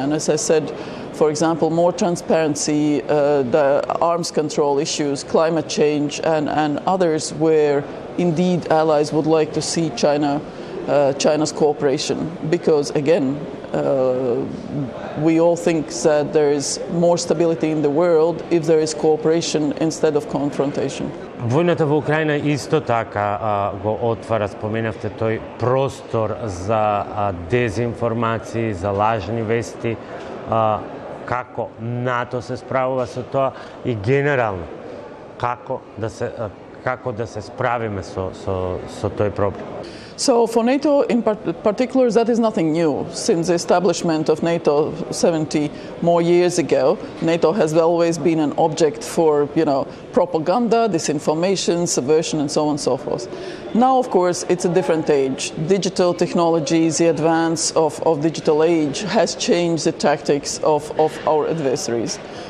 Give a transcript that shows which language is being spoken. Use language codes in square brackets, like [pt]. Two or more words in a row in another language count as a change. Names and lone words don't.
[en] And as I said, for example, more transparency, the arms control issues, climate change, and others where indeed allies would like to see China's cooperation. Because again, we all think that there is more stability in the world if there is cooperation instead of confrontation. [mk] Војната во Украина исто така го отвара, споменавте, тој простор за дезинформации, за лажни вести. Како НАТО се справува со тоа и генерално како да се справиме со тој проблем? [en] So for NATO in particular, that is nothing new. Since the establishment of NATO 70 more years ago, NATO has always been an object for, propaganda, disinformation, subversion, and so on and so forth. Now, of course, it's a different age. Digital technologies, the advance of digital age has changed the tactics of our adversaries.